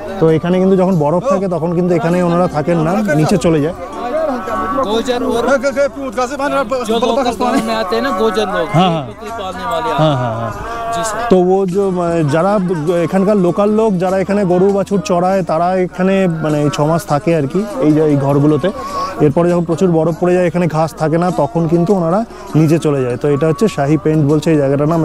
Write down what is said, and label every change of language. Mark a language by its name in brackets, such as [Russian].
[Bangla] তো এখানে কিন্তু যখন বরফ থাকে তখন কিন্তু এখানে ওনারা থাকেন না, নিচে চলে যায়। [Hindi] गोजर और जो लोकल गाँव में आते हैं ना गोजर लोग, हाँ, बकरी पालने वाले [Bangla] হ্যাঁ হ্যাঁ হ্যাঁ। [Hindi] जी सर। [Bangla] তো ও যে যারা এখানকার লোকাল লোক যারা এখানে গরু বাছুর চড়ায় তারা এখানে মানে 6 মাস থাকে আর কি এই যে এই ঘরগুলোতে। এরপরে যখন প্রচুর বরফ পড়ে যায়, এখানে ঘাস থাকে না, তখন কিন্তু ওনারা নিচে চলে যায়। তো এটা হচ্ছে শাহি পেন্ট বলছে এই জায়গাটার নাম।